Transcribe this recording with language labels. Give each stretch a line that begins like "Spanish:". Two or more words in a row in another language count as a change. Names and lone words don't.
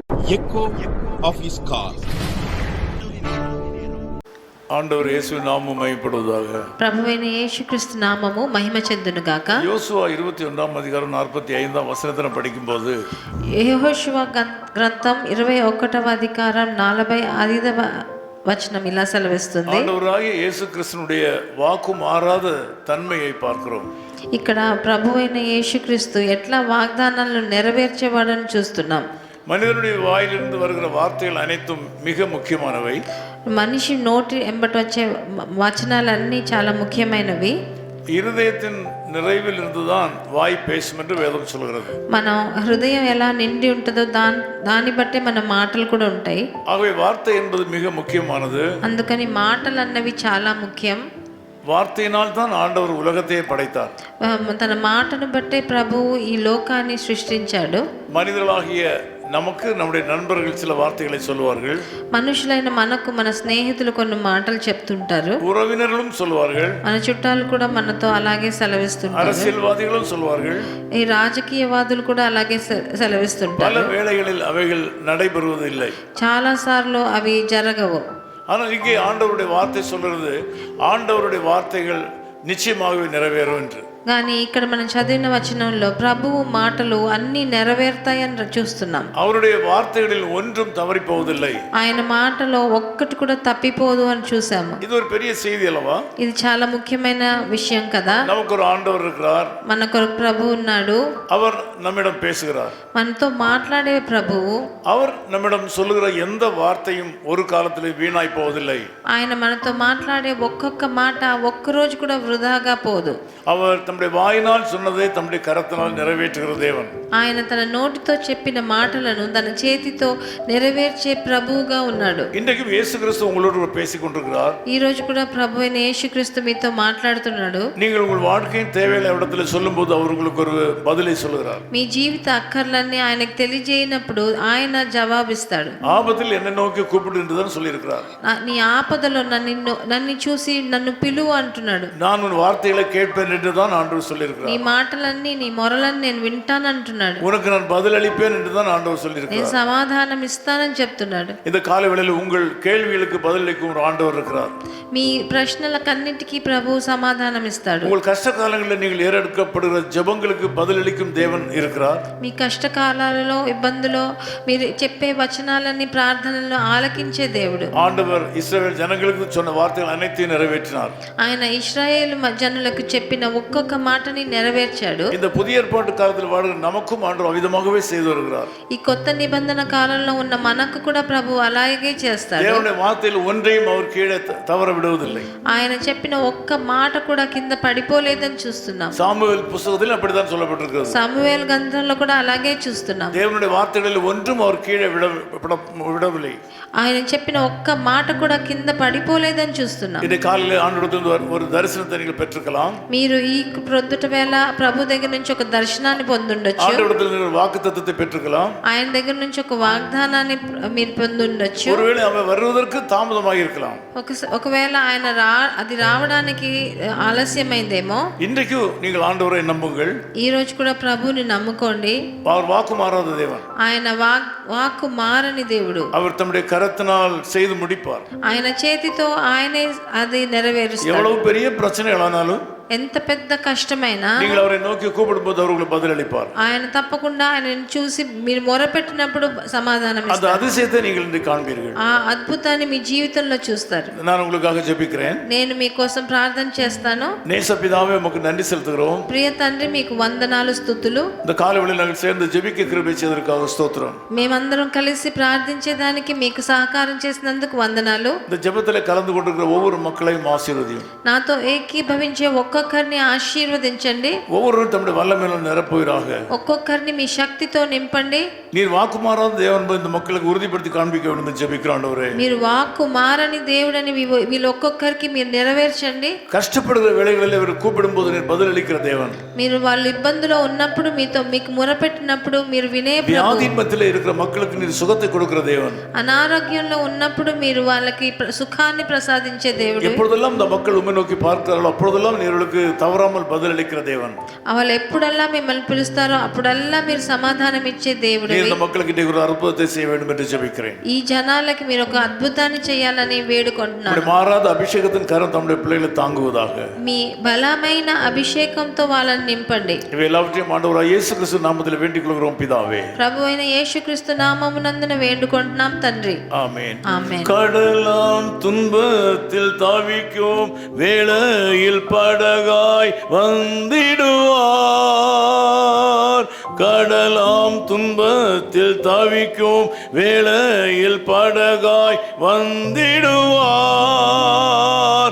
English: echo of his call.
Tamil: ஆண்டவர் இயேசு நாமம் மகிமைப்படுவதாக.
Telugu: ప్రభువైన యేసుక్రీస్తు నామము మహిమ చెందును గాక. యోసువా 21వ అధికారం 45వ
Tamil: వచనத்தை படிக்கும்போது
Telugu: యెహోషువ గ్రంథం 21వ అధికారం 45వ వచనం ఇలా సెలవిస్తుంది.
Tamil: ஆண்டவராகிய இயேசு கிறிஸ்துனுடைய வாக்கு மாறாத தன்மையை பார்க்கிறோம்.
Telugu: ఇక్కడ ప్రభువైన యేసుక్రీస్తు ఎట్లా వాగ్దానాలను నెరవేర్చేవాడని చూస్తున్నాం.
Tamil: மனிதனுடைய வாயிலிருந்து வருகிற வார்த்தைகள் அனைத்தும் மிக முக்கியமானவை.
Telugu: మనిషి నోటి ఎంబట వచ్చే వచనాలన్నీ చాలా ముఖ్యమైనవి.
Tamil: இருதயத்தின் நிறைவில் இருந்துதான் வாய் பேசும் என்று வேதம் சொல்கிறது.
Telugu: మన హృదయం ఎలా నిండి ఉంటుందో దాన్ని బట్టే మన మాటలు కూడా ఉంటాయి.
Tamil: ஆகவே வார்த்தை என்பது மிக முக்கியமானது.
Telugu: అందుకని మాటలు అన్నవి చాలా ముఖ్యం.
Tamil: வார்த்தையினால் தான் ஆண்டவர் உலகத்தையே படைத்தார்.
Telugu: తన మాటను బట్టే ప్రభువు ఈ లోకాన్ని సృష్టించాడు.
Tamil: மனிதர்களாகிய நமக்கு நம்முடைய நண்பர்கள் சில வார்த்தைகளை சொல்வார்கள்.
Telugu: మనుషులైన మనకు మన స్నేహితులు కొన్ని మాటలు చెప్తుంటారు.
Tamil: உறவினர்களும் சொல்வார்கள்.
Telugu: మన చుట్టాలు కూడా మనతో అలాగే సెలవిస్తుంటారు.
Tamil: அரசியல்வாதிகளும் சொல்வார்கள்.
Telugu: ఈ రాజకీయవాదులు కూడా అలాగే సెలవిస్తుంటారు.
Tamil: பல வேளைகளில் அவைகள் நடைபெறுவதில்லை.
Telugu: చాలా సార్లు అవి జరగవు.
Tamil: ஆனால் இங்கே ஆண்டவருடைய வார்த்தை சொல்றது ஆண்டவருடைய வார்த்தைகள் நிச்சயமாகவே நிறைவேறும் என்று.
Telugu: కానీ ఇక్కడ మనం చదివిన వచనంలో ప్రభువు మాటలు అన్ని నెరవేరుతాయని చూస్తున్నాం.
Tamil: அவருடைய வார்த்தைகளில் ஒன்றும் தவறி போவதில்லை.
Telugu: ఆయన మాటలో ఒక్కటి కూడా తప్పిపోదు అని చూసాము.
Tamil: இது ஒரு பெரிய செய்தி அல்லவா?
Telugu: ఇది చాలా ముఖ్యమైన విషయం కదా.
Tamil: நமக்கு ஒரு ஆண்டவர் இருக்கிறார்.
Telugu: మనకు ప్రభు ఉన్నాడు.
Tamil: அவர் நம்மிடம் பேசுகிறார்.
Telugu: మనతో మాట్లాడే ప్రభువు.
Tamil: அவர் நம்மிடம் சொல்லுகிற எந்த வார்த்தையும் ஒரு காலத்திலே வீணாய் போவதில்லை.
Telugu: ఆయన మనతో మాట్లాడే ఒక్కొక్క మాట ఒక్క రోజు కూడా వృధాగా పోదు.
Tamil: அவர் தம்முடைய வாயினால் சொன்னதை தம்முடைய கரத்தினால் நிறைவேற்றுகிற தேவன்.
Telugu: ఆయన తన నోటితో చెప్పిన మాటలను తన చేతితో నెరవేర్చే ప్రభువుగా ఉన్నాడు.
Tamil: இன்றைக்கு இயேசு கிறிஸ்து உங்களோடு பேசிக் கொண்டிருக்கிறார்.
Telugu: ఈ రోజు కూడా ప్రభు అయిన యేసుక్రీస్తు మీతో మాట్లాడుతున్నాడు.
Tamil: நீங்கள் உங்கள் வாழ்க்கையின் தேவைகளை இடத்துல சொல்லும்போது அவர் உங்களுக்கு ஒரு பதிலை சொல்லுகிறார்.
Telugu: మీ జీవిత అక్కర్లన్నీ ఆయనకు తెలియజేయనప్పుడు ఆయన జవాబిస్తాడు.
Tamil: ஆபத்தில் என்னை நோக்கி கூப்பிடு என்றுதான் சொல்லியிருக்கிறார்.
Telugu: నీ ఆపదలో నన్ను చూసి నన్ను పిలువు అంటున్నాడు.
Tamil: நான் உன் வார்த்தைகளை கேட்பேன் என்றுதான் ஆண்டவர் சொல்லியிருக்கிறார்.
Telugu: నీ మాటలన్నీ నీ మొరలన్నీ నేను వింటాను అంటున్నాడు.
Tamil: உனக்கு நான் பதில் அளிப்பேன் என்றுதான் ஆண்டவர் சொல்லியிருக்கிறார்.
Telugu: నేను సమాధానం ఇస్తానని చెప్తున్నాడు.
Tamil: இந்த காலவேளையில் உங்கள் கேள்விகளுக்கு பதில் அளிக்கும் ஒரு ஆண்டவர் இருக்கிறார்.
Telugu: మీ ప్రశ్నలకన్నిటికీ ప్రభు సమాధానం ఇస్తాడు.
Tamil: உங்கள்
Telugu: కష్ట కాలంలో
Tamil: நீங்கள் ஏறெடுக்கப்படுகிற ஜெபங்களுக்கு பதில் அளிக்கும் தேவன் இருக்கிறார்.
Telugu: మీ కష్టకాలాలలో ఇబ్బందులో మీరు చెప్పే వచనాలన్నీ ప్రార్థనలో ఆలకించే దేవుడు.
Tamil: ஆண்டவர் இஸ்ரவேல் ஜனங்களுக்கு சொன்ன வார்த்தைகள் அனைத்தையும் நிறைவேற்றினார்.
Telugu: ఆయన ఇశ్రాయేలు జనులకు చెప్పిన ఒక్కొక్క మాటని నెరవేర్చాడు.
Tamil: இந்த புதிய ஏற்பாட்டு காலத்தில் வாழ்கிற நமக்கும் ஆண்டவர் அவிதமாகவே செய்து வருகிறார்.
Telugu: ఈ కొత్త నిబంధన కాలంలో ఉన్న మనకు కూడా ప్రభు అలాగే చేస్తాడు.
Tamil: தேவனுடைய வார்த்தையில் ஒன்றையும் அவர் கீழே தவற விடுவதில்லை.
Telugu: ఆయన చెప్పిన ఒక్క మాట కూడా కింద పడిపోలేదని చూస్తున్నాం.
Tamil: சாமுவேல் புத்தகத்தில் அப்படித்தான் சொல்லப்பட்டிருக்கிறது.
Telugu: సమూయేలు గ్రంథంలో కూడా అలాగే చూస్తున్నాం.
Tamil: தேவனுடைய வார்த்தைகளில் ஒன்றும் அவர் கீழே விடவில்லை.
Telugu: ఆయన చెప్పిన ఒక్క మాట కూడా కింద పడిపోలేదని చూస్తున్నాం.
Tamil: இந்த காலையில் ஆண்டவரிடத்தில் ஒரு தரிசனத்தை நீங்கள் பெற்றுக்கலாம்.
Telugu: మీరు ఈ ప్రొద్దుట వేళ ప్రభు దగ్గర నుంచి ఒక దర్శనాన్ని పొందుండొచ్చు.
Tamil: ஆண்டவரிடத்தில் நீங்கள் வாக்குத்தத்தத்தை பெற்றுக்கலாம்.
Telugu: ఆయన దగ్గర నుంచి ఒక వాగ్దానాన్ని మీరు పొందుండొచ్చు.
Tamil: ஒருவேளை அவர் வருவதற்கு தாமதமாக இருக்கலாம்.
Telugu: ఒకవేళ ఆయన అది రావడానికి ఆలస్యమైందేమో.
Tamil: இன்றைக்கு நீங்கள் ஆண்டவரை நம்புங்கள்.
Telugu: ఈ రోజు కూడా ప్రభువుని నమ్ముకోండి.
Tamil: அவர் வாக்கு மாறாத தேவன்.
Telugu: ఆయన వాక్కు మారని దేవుడు.
Tamil: அவர் தம்முடைய கரத்தினால் செய்து முடிப்பார்.
Telugu: ఆయన చేతితో ఆయనే అది నెరవేరుస్తాడు.
Tamil: எவ்வளவு பெரிய பிரச்சனைகளானாலும்
Telugu: ఎంత పెద్ద కష్టమైనా
Tamil: நீங்கள் அவரை நோக்கி கூப்பிடும்போது அவர் உங்களுக்கு பதில் அளிப்பார்.
Telugu: ఆయన తప్పకుండా ఆయనను చూసి మీరు మొరపెట్టినప్పుడు సమాధానం ఇస్తారు.
Tamil: அந்த அதிசயத்தை நீங்கள் இன்று காண்பீர்கள்.
Telugu: ఆ అద్భుతాన్ని మీ జీవితంలో చూస్తారు.
Tamil: நான் உங்களுக்காக ஜெபிக்கிறேன்.
Telugu: నేను మీకోసం ప్రార్థన చేస్తాను.
Tamil: நேசபிதாவே உமக்கு நன்றி செலுத்துகிறோம்.
Telugu: ప్రియ తండ్రి మీకు వందనాలు స్తుతులు.
Tamil: இந்த காலைவேளையில் நாங்கள் சேர்ந்து ஜெபிக்க கிருபை செய்ததற்காக ஸ்தோத்திரம்.
Telugu: మేమందరం కలిసి ప్రార్థించేదానికి మీకు సహకారం చేసినందుకు వందనాలు.
Tamil: இந்த ஜெபத்தில் கலந்து கொண்டிருக்கிற ஒவ்வொரு மக்களையும் ஆசீர்வதியும்.
Telugu: నాతో ఏకీభవించే ఒక్కొక్కరిని ఆశీర్వదించండి.
Tamil: ஒவ்வொருவரும் தம்முடைய வல்லமையில நிரப்புவீராக.
Telugu: ఒక్కొక్కరిని మీ శక్తితో నింపండి.
Tamil: நீர் வாக்குமாறாத தேவன் என்பதை இந்த மக்களுக்கு உறுதிப்படுத்தி காண்பிக்க வேண்டும் என்று ஜெபிக்கிறோம் ஆண்டவரே.
Telugu: మీరు వాక్కు మారని దేవుడని వీళ్ళొక్కొక్కరికి మీరు నెరవేర్చండి.
Tamil: கஷ்டப்படுகிற வேளைகளில் இவர் கூப்பிடும்போது நீர் பதில் அளிக்கிற தேவன்.
Telugu: మీరు వాళ్ళు ఇబ్బందులో ఉన్నప్పుడు మీకు మొరపెట్టినప్పుడు మీరు వినే ప్రభు.
Tamil: வியாதியின் மத்தியிலே இருக்கிற மக்களுக்கு நீர் சுகத்தை கொடுக்கிற தேவன்.
Telugu: అనారోగ్యంలో ఉన్నప్పుడు మీరు వాళ్ళకి సుఖాన్ని ప్రసాదించే దేవుడు.
Tamil: எப்பொழுதெல்லாம் இந்த மக்கள் உம்மை நோக்கி பார்க்கிறார்களோ அப்பொழுதெல்லாம் நீர்களுக்கு தவறாமல் பதிலளிக்கிற தேவன்.
Telugu: వాళ్ళు ఎప్పుడల్లా మిమ్మల్ని పిలుస్తారో అప్పుడల్లా మీరు సమాధానం ఇచ్చే దేవుడు.
Tamil: நீர் இந்த மக்களுக்கு இன்றைக்கு ஒரு அற்புதத்தை செய்ய வேண்டும் என்று ஜெபிக்கிறேன்.
Telugu: ఈ జనాలకి మీరు ఒక అద్భుతాన్ని చేయాలని వేడుకుంటున్నాను.
Tamil: மாறாத அபிஷேகத்தின் கரம் தம்முடைய பிள்ளைகளை தாங்குவதாக.
Telugu: మీ బలమైన అభిషేకంతో వాళ్ళని నింపండి.
Tamil: இவை எல்லாவற்றையும் ஆண்டவராகிய இயேசு கிறிஸ்து நாமத்தில் வேண்டிக் கொள்கிறோம் பிதாவே.
Telugu: ప్రభువైన యేసుక్రీస్తు నామమునందున వేడుకుంటున్నాం తండ్రి.
Tamil: ஆமென்.
Telugu: ఆమేన్.
Tamil: கடலாம் துன்பத்தில் தாவிக்கும் வேளையில் படகாய் வந்திடுவார். கடலாம் துன்பத்தில் தாவிக்கும் வேளையில் படகாய் வந்திடுவார்.